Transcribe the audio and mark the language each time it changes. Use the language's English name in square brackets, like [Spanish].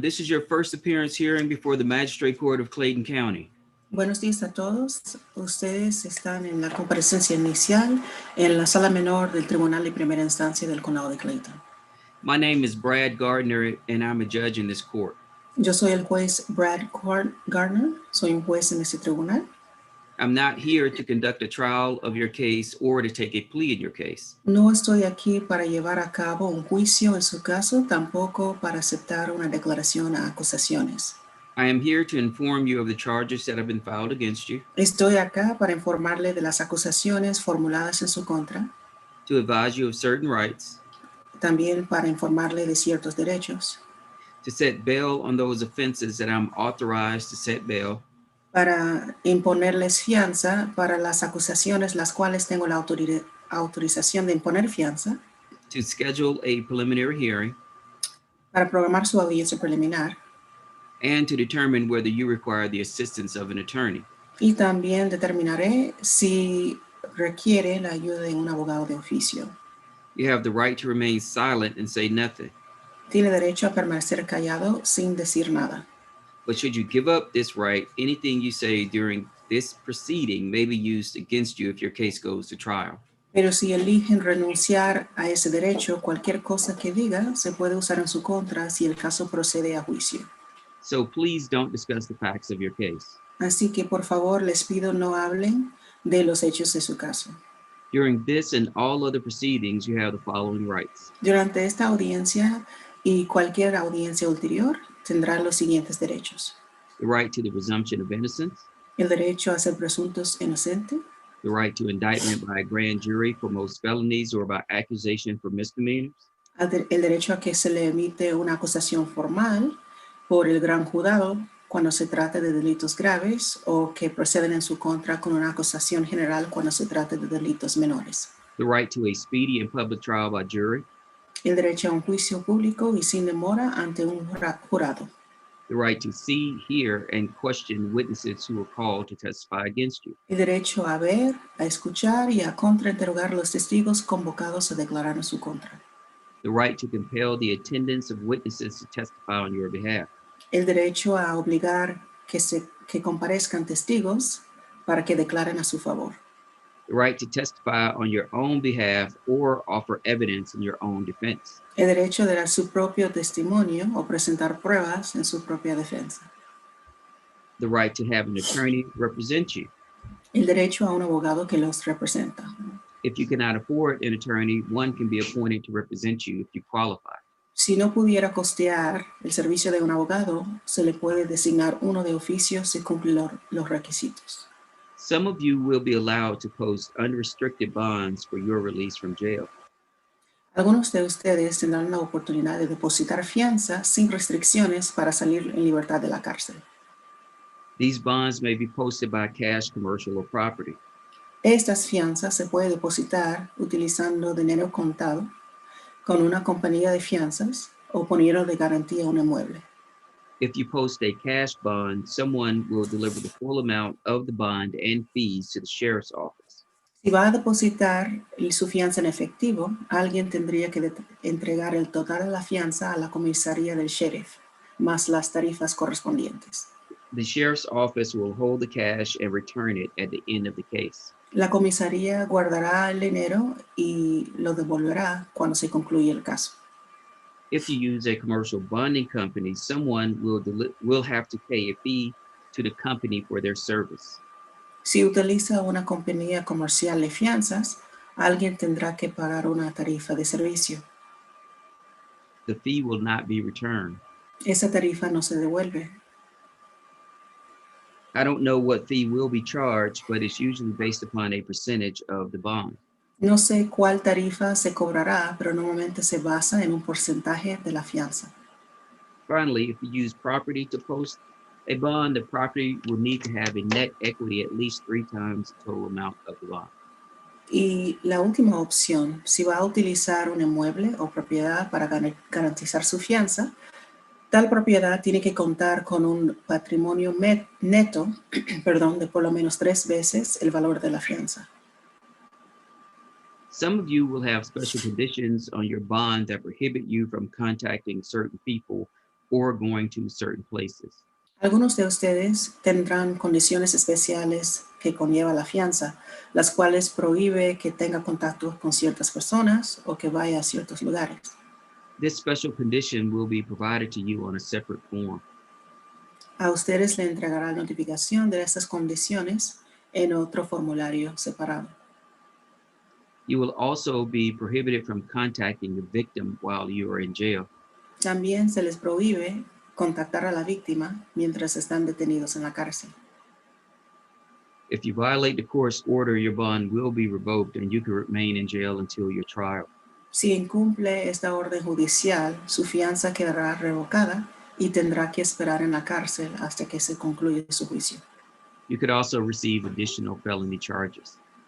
[English] This is your first appearance hearing before the Magistrate Court of Clayton County. [Spanish] Buenos días a todos. Ustedes están en la comparecencia inicial en la sala menor del Tribunal de Primera Instancia del Condado de Clayton. [English] My name is Brad Gardner, and I'm a judge in this court. [Spanish] Yo soy el juez Brad Gardner. Soy un juez en este tribunal. [English] I'm not here to conduct a trial of your case or to take a plea in your case. [Spanish] No estoy aquí para llevar a cabo un juicio en su caso, tampoco para aceptar una declaración a acusaciones. [English] I am here to inform you of the charges that have been filed against you, [Spanish] Estoy acá para informarle de las acusaciones formuladas en su contra, [English] to advise you of certain rights, [Spanish] también para informarle de ciertos derechos, [English] to set bail on those offenses that I'm authorized to set bail, [Spanish] para imponerles fianza para las acusaciones las cuales tengo la autorización de imponer fianza, [English] to schedule a preliminary hearing, [Spanish] para programar su audiencia preliminar, [English] and to determine whether you require the assistance of an attorney. [Spanish] y también determinaré si requiere la ayuda de un abogado de oficio. [English] You have the right to remain silent and say nothing. [Spanish] Tiene derecho a permanecer callado sin decir nada. [English] But should you give up this right, anything you say during this proceeding may be used against you if your case goes to trial. [Spanish] Pero si eligen renunciar a ese derecho, cualquier cosa que diga se puede usar en su contra si el caso procede a juicio. [English] So please don't discuss the facts of your case. [Spanish] Así que por favor les pido no hablen de los hechos de su caso. [English] During this and all other proceedings, you have the following rights. [Spanish] Durante esta audiencia y cualquier audiencia ulterior tendrán los siguientes derechos: [English] The right to the presumption of innocence, [Spanish] el derecho a ser presuntos inocentes, [English] the right to indictment by a grand jury for most felonies or by accusation for misdemeanors, [Spanish] el derecho a que se le emite una acusación formal por el gran jurado cuando se trate de delitos graves o que proceden en su contra con una acusación general cuando se trate de delitos menores. [English] the right to a speedy and public trial by jury, [Spanish] El derecho a un juicio público y sin demora ante un jurado. [English] the right to see, hear, and question witnesses who are called to testify against you, [Spanish] El derecho a ver, a escuchar y a contrainterrogar los testigos convocados a declarar en su contra. [English] the right to compel the attendance of witnesses to testify on your behalf, [Spanish] El derecho a obligar que comparezcan testigos para que declaren a su favor. [English] the right to testify on your own behalf or offer evidence in your own defense, [Spanish] El derecho de dar su propio testimonio o presentar pruebas en su propia defensa. [English] the right to have an attorney represent you. [Spanish] El derecho a un abogado que los representa. [English] If you cannot afford an attorney, one can be appointed to represent you if you qualify. [Spanish] Si no pudiera costear el servicio de un abogado, se le puede designar uno de oficio si cumple los requisitos. [English] Some of you will be allowed to post unrestricted bonds for your release from jail. [Spanish] Algunos de ustedes tendrán la oportunidad de depositar fianza sin restricciones para salir en libertad de la cárcel. [English] These bonds may be posted by cash, commercial, or property. [Spanish] Estas fianzas se puede depositar utilizando dinero contado con una compañía de fianzas o poniendo de garantía un inmueble. [English] If you post a cash bond, someone will deliver the full amount of the bond and fees to the sheriff's office. [Spanish] Si va a depositar su fianza en efectivo, alguien tendría que entregar el total de la fianza a la comisaría del sheriff, más las tarifas correspondientes. [English] The sheriff's office will hold the cash and return it at the end of the case. [Spanish] La comisaría guardará el dinero y lo devolverá cuando se concluya el caso. [English] If you use a commercial bonding company, someone will have to pay a fee to the company for their service. [Spanish] Si utiliza una compañía comercial de fianzas, alguien tendrá que pagar una tarifa de servicio. [English] The fee will not be returned. [Spanish] Esa tarifa no se devuelve. [English] I don't know what fee will be charged, but it's usually based upon a percentage of the bond. [Spanish] No sé cuál tarifa se cobrará, pero normalmente se basa en un porcentaje de la fianza. [English] Finally, if you use property to post a bond, the property will need to have a net equity at least 3 times the total amount of the bond. [Spanish] Y la última opción, si va a utilizar un inmueble o propiedad para garantizar su fianza, tal propiedad tiene que contar con un patrimonio neto de por lo menos 3 veces el valor de la fianza. [English] Some of you will have special conditions on your bond that prohibit you from contacting certain people or going to certain places. [Spanish] Algunos de ustedes tendrán condiciones especiales que conlleva la fianza, las cuales prohíbe que tenga contacto con ciertas personas o que vaya a ciertos lugares. [English] This special condition will be provided to you on a separate form. [Spanish] A ustedes le entregará notificación de estas condiciones en otro formulario separado. [English] You will also be prohibited from contacting the victim while you are in jail. [Spanish] También se les prohíbe contactar a la víctima mientras están detenidos en la cárcel. [English] If you violate the court's order, your bond will be revoked and you can remain in jail until your trial. [Spanish] Si incumple esta orden judicial, su fianza quedará revocada y tendrá que esperar en la cárcel hasta que se concluya su juicio. [English] You could also receive additional felony charges.